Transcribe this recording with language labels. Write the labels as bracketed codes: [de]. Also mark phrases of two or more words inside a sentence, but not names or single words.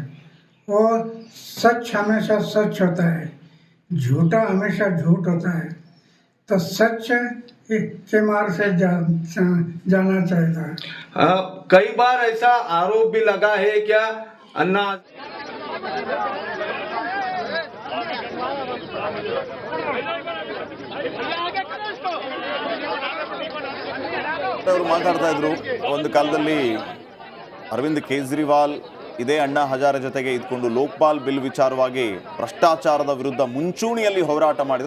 [hi] वो सच हमेशा सच होता है, झूठा हमेशा झूठ होता है। तो सच के मार्ग से जाना चाहिए। कई बार ऐसा आरोप भी लगा है क्या अन्ना [kn] ಅವರು ಮಾತಾಡ್ತಾ ಇದ್ರು. ಒಂದು ಕಾಲದಲ್ಲಿ ಅರವಿಂದ್ ಕೇಜ್ರಿವಾಲ್ ಇದೇ ಅಣ್ಣಾ ಹಜಾರೆ ಜೊತೆಗೆ ಇದ್ಕೊಂಡು ಲೋಕ್ಪಾಲ್ ಬಿಲ್ ವಿಚಾರವಾಗಿ ಭ್ರಷ್ಟಾಚಾರದ ವಿರುದ್ಧ ಮುಂಚೂಣಿಯಲ್ಲಿ ಹೋರಾಟ ಮಾಡಿದ್ರು.